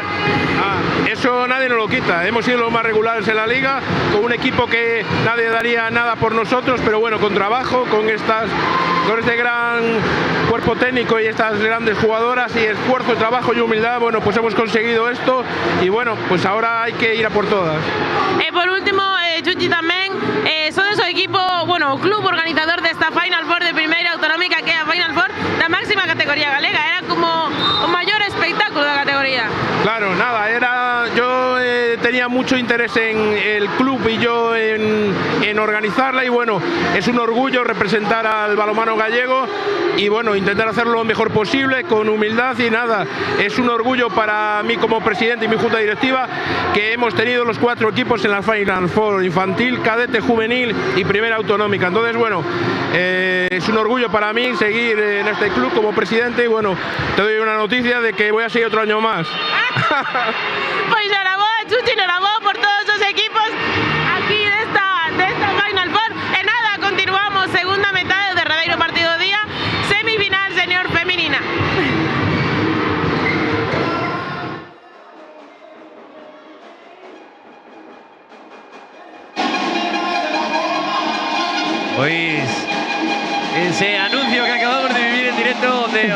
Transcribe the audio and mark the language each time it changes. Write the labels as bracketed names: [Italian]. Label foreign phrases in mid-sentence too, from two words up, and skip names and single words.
[Spanish] Eso nadie nos lo quita, hemos sido los más regulares en la liga, con un equipo que nadie daría nada por nosotros, pero bueno, con trabajo, con este gran cuerpo técnico y estas grandes jugadoras y esfuerzo, trabajo y humildad, bueno, pues hemos conseguido esto y bueno, pues ahora hay que ir a por todas. [Galician] Por último, Chuchi, tamén sodes o equipo, bueno, o club organizador desta Final Four de primeira autonómica, que é a Final Four da máxima categoría galega, era como o maior espectáculo da categoría. [Spanish] Claro, nada, yo tenía mucho interés en el club y yo en organizarla y bueno, es un orgullo representar al balonmano gallego y bueno, intentar hacerlo lo mejor posible, con humildad y nada, es un orgullo para mí como presidente y mi junta directiva que hemos tenido los 4 equipos en la Final Four, infantil, cadete, juvenil y primera autonómica. Entonces bueno, es un orgullo para mí seguir en este club como presidente y bueno, te doy una noticia de que voy a seguir otro año más. Pues enhorabuena, Chuchi, enhorabuena por todos los equipos aquí de esta Final Four. [Galician] En nada, continuamos segunda metade do derradeiro partido do día, semifinal senior femenina. Pois ese anuncio que acabamos de vivir en directo de